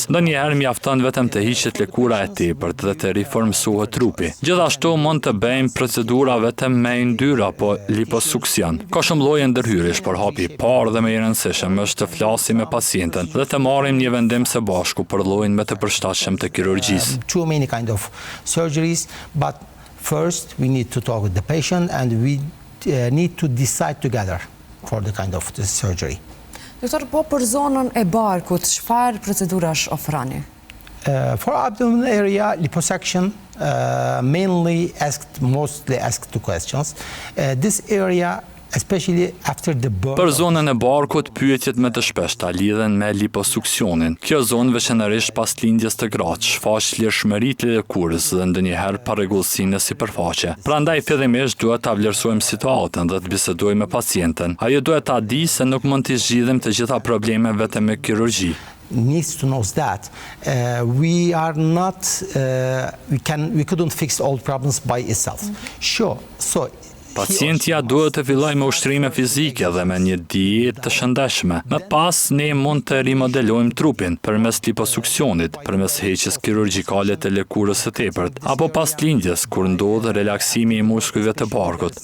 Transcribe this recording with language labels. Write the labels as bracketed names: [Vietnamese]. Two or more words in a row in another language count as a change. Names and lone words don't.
[Albanian] Ndonjëherë mjafton vetëm të hiqet lëkura e tepërt dhe të riformësohet trupi. Gjithashtu mund të bëjmë procedura vetëm me yndyr apo liposuksion. Ka shumë lloje ndërhyrjesh, por hapi i parë dhe më i rëndësishëm është të flasim me pacientën dhe të marrim një vendim së bashku për llojin më të përshtatshëm të kirurgjisë. [English] Too many kind of surgeries, but first we need to talk with the patient and we need to decide together for the kind of the surgery. [Albanian] Doktor, po për zonën e barkut, çfarë procedurash ofroni? [English] For abdomen area, liposuction, mostly asked two questions. This area, especially after the birth. [Albanian] Për zonën e barkut, pyetjet më të shpeshta lidhen me liposuksionin. Kjo zonë veçanërisht pas lindjes të gratë shfaq lirshmëritë e lëkurës dhe ndonjëherë parregullsinë në sipërfaqe. Prandaj fillimisht duhet ta vlerësojmë situatën dhe të bisedojmë me pacientën. Ajo duhet ta di se nuk mund të zgjidhim të gjitha problemet vetëm me kirurgji. [English] Needs to know that we are not we couldn't fix all problems by itself. Sure. So [Albanian] Pacientja duhet të filloj me ushtrime fizike dhe me një dietë të shëndetshme. Më pas ne mund të rimodelojmë trupin përmes liposuksionit, përmes heqjes kirurgjikale të lëkurës së tepërt, apo pas lindjes kur ndodh relaksimi i muskujve të barkut.